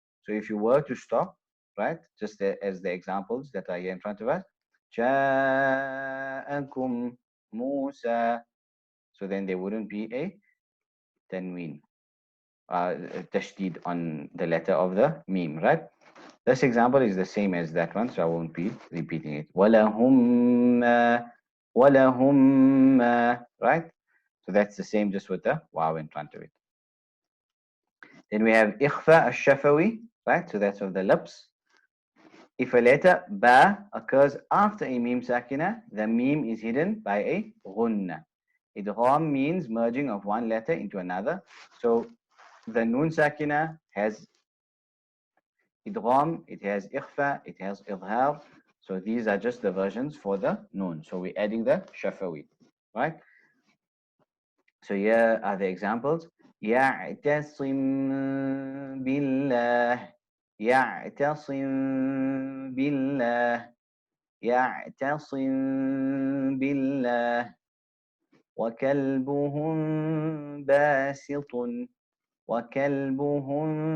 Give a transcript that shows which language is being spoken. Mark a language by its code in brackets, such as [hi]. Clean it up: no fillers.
[en] So if you were to stop, right, just as the examples that are here in front of us, جاءكم موسى. So then there wouldn't be a tanween, tashdid on the letter of the meme, right? This example is the same as that one, so I won't be repeating it. [ar] وَلَهُمْ وَلَهُمْ [en] right? So that's the same, just with the waw in front of it. Then we have ikhfa al-shafawi, right? So that's of the lips. If a letter ba occurs after a meme sakina, the meme is hidden by a ghunna. Idgham means merging of one letter into another. So the nun sakina has idgham, it has ikhfa, it has idhar. So these are just the versions for the nun. So we're adding the shafawi, right? So here are the examples. [ar] يعتصم بالله يعتصم بالله يعتصم بالله وكلبهم باسط وكلبهم.